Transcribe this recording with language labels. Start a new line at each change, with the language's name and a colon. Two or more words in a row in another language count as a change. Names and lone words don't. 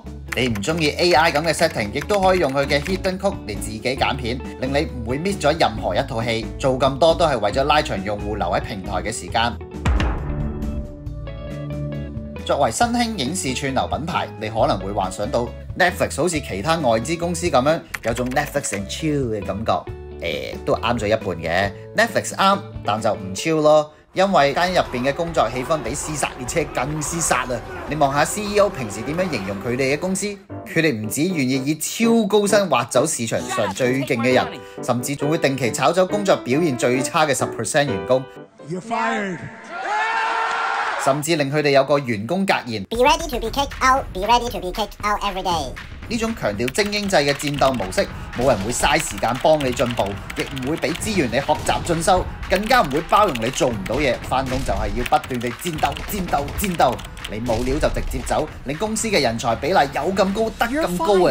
Cantonese: 你唔中意 AI 咁嘅 setting， 亦都可以用佢嘅
English: hidden code
Cantonese: 嚟自己揀片，令你唔會 miss 咗任何一套戲。做咁多都係為咗拉長用戶留喺平台嘅時間。作為新興影視串流品牌，你可能會幻想到 Netflix 好似其他外資公司咁樣，有種
English: Netflix and chill
Cantonese: 嘅感覺。都啱咗一半嘅。Netflix 啱，但就唔 chill 咯，因為間入邊嘅工作氣氛比屍殺列車更屍殺啊！你望下 CEO 平時點樣形容佢哋嘅公司，佢哋唔止願意以超高薪挖走市場上最勁嘅人，甚至仲會定期炒走工作表現最差嘅10% 員工。
English: You're fired.
Cantonese: 甚至令佢哋有個員工格言
English: Be ready to be kicked out, be ready to be kicked out every day。
Cantonese: 呢種強調精英制嘅戰鬥模式，冇人會嘥時間幫你進步，亦唔會俾資源你學習進修，更加唔會包容你做唔到嘢。返工就係要不斷地戰鬥、戰鬥、戰鬥。你冇料就直接走，令公司嘅人才比例有咁高得咁高啊！